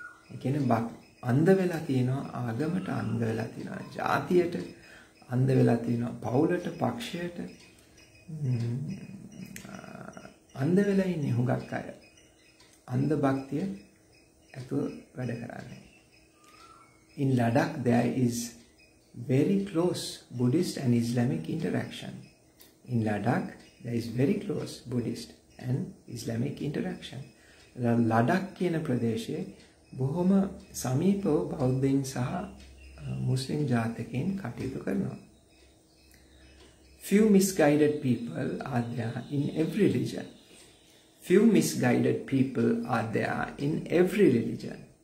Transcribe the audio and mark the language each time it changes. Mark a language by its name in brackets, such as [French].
[Sinhala] ඒ කියන්නේ අන්ධ වෙලා තියෙනවා, ආගමට අන්ධ වෙලා තියෙනවා, ජාතියට අන්ධ වෙලා තියෙනවා, පවුලට, පක්ෂයට අන්ධ වෙලා ඉන්නේ හුඟක් අය. අන්ධ භක්තිය ඇතුව වැඩ කරන්නේ. [English] In Ladakh there is very close Buddhist and Islamic interaction. In Ladakh there is very close Buddhist and Islamic interaction. [Sinhala] Ladakh කියන ප්‍රදේශයේ බොහොම සමීපව බෞද්ධයින් සහ මුස්ලිම් ජාතිකයන් කටයුතු කරනවා. [English] Few misguided people are there in every religion. Few misguided people are there in every religion.